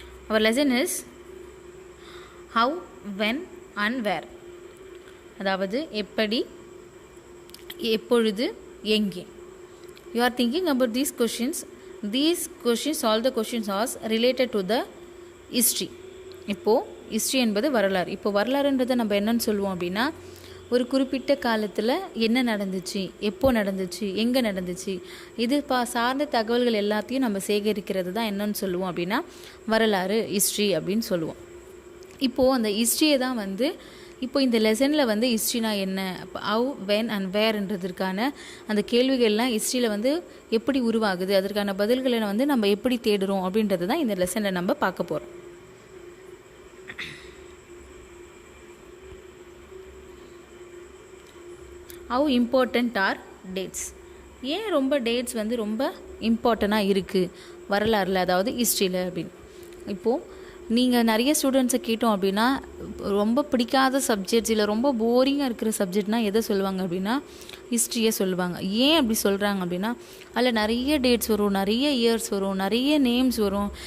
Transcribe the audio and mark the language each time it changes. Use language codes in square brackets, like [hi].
[en] Our lesson is How, When and Where. [ta] அதாவது எப்படி, எப்பொழுது, எங்கே. [en] You are thinking about these questions. All the questions are related to the history. [ta] இப்போது history என்பது வரலாறு. இப்போ வரலாறுன்றதை நம்ம என்னன்னு சொல்லுவோம் அப்படின்னா, ஒரு குறிப்பிட்ட காலத்தில் என்ன நடந்துச்சு, எப்போ நடந்துச்சு, எங்கே நடந்துச்சு, இது சார்ந்த தகவல்கள் எல்லாத்தையும் நம்ம சேகரிக்கிறது தான் என்னன்னு சொல்லுவோம் அப்படின்னா வரலாறு, ஹிஸ்ட்ரி அப்படின்னு சொல்லுவோம். இப்போது அந்த ஹிஸ்ட்ரியை தான் இப்போ இந்த லெசனில் ஹிஸ்ட்ரினா என்ன, ஹவ், வென் அண்ட் வேர்ன்றதுக்கான அந்த கேள்விகள்லாம் ஹிஸ்ட்ரியில் எப்படி உருவாகுது, அதற்கான பதில்களை நம்ம எப்படி தேடுறோம் அப்படின்றது தான் இந்த லெசனில் நம்ம பார்க்க போகிறோம். [en] How important are dates? [ta] ஏன் ரொம்ப டேட்ஸ் ரொம்ப இம்பார்ட்டண்ட்டாக இருக்குது வரலாறில், அதாவது ஹிஸ்ட்ரியில் அப்படின்னு. இப்போது நீங்கள் நிறைய ஸ்டூடெண்ட்ஸை கேட்டோம் அப்படின்னா, ரொம்ப பிடிக்காத சப்ஜெக்ட்ஸ் இல்லை ரொம்ப போரிங்காக இருக்கிற சப்ஜெக்ட்னால் எதை சொல்லுவாங்க அப்படின்னா ஹிஸ்ட்ரியை சொல்லுவாங்க. ஏன் அப்படி சொல்கிறாங்க அப்படின்னா, அதில் நிறைய டேட்ஸ் வரும், நிறைய இயர்ஸ் வரும், நிறைய நேம்ஸ் வரும்.